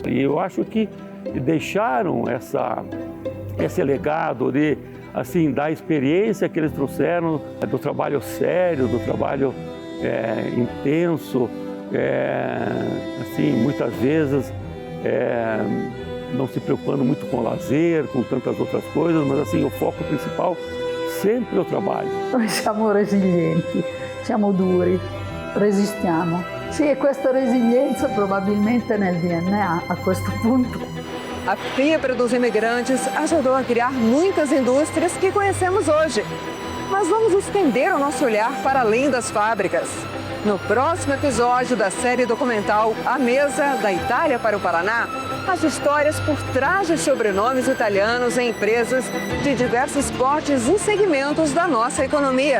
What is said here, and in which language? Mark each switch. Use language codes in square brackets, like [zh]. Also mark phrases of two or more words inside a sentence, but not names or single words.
[pt] E eu acho que deixaram esse legado de assim da experiência que eles trouxeram, do trabalho sério, do trabalho intenso, assim muitas vezes não se preocupando muito com lazer, com tantas outras coisas, mas assim o foco principal sempre é o trabalho. [it] Noi siamo resilienti, siamo duri, resistiamo. Sì, e questa resilienza probabilmente nel DNA a questo punto. [pt] A fibra dos imigrantes ajudou a criar muitas indústrias que conhecemos hoje. Mas vamos estender o nosso olhar para além das fábricas. No próximo episódio da série documental A Mesa, da Itália para o Paraná, as histórias por trás de sobrenomes italianos em empresas de diversos portes e segmentos da nossa economia.